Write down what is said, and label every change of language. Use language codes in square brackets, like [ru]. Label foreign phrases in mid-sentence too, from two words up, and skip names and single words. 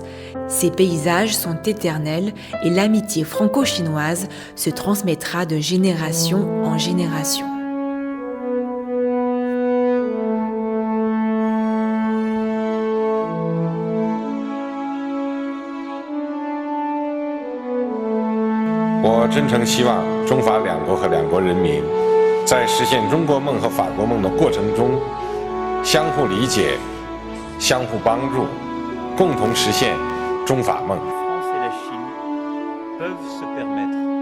[fr] Ces paysages sont éternels et l'amitié franco-chinoise se transmettra de génération en génération. [zh] Je 真诚希望中法两国和两国人民在实现中国梦和法国梦的过程中，相互理解、相互帮助，共同实现中法梦。 [fr] La France et la Chine peuvent se permettre